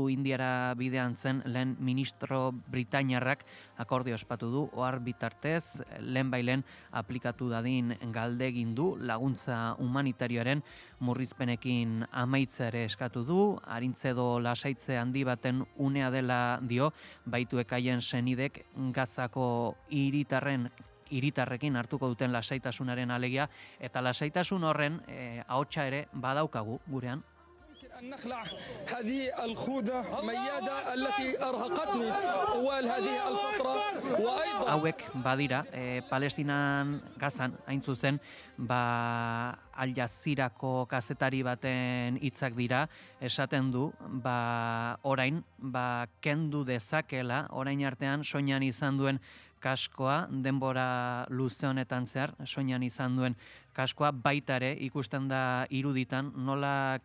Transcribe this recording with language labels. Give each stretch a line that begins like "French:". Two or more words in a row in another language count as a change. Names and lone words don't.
Basque: Indiara bidean zen lehen ministro britainiarrak akordio ospatu du, ohar bitartez lehen aplikatu dadin galdegin du, laguntza humanitarioaren murrizpenekin amaitza ere eskatu du, arintzedo lasaitze handi baten unea dela dio, baituek haien senidek Gazako hiritarrekin hartuko duten lasaitasunaren alegia, eta lasaitasun horren ahotsa ere badaukagu gurean.
Arabic: أن نخلع هذه الخوذة ميادة التي أرهقتني طوال هذه الفترة وأيضا
Basque: hauek badira Palestinan Gazan hain zuzen Al Jazeerako kazetari baten hitzak dira, esaten du orain kendu dezakela orain artean soinean izan duen kaskoa, denbora luze honetan zehar, soinean izan duen kaskoa, baita ere ikusten da iruditan, nola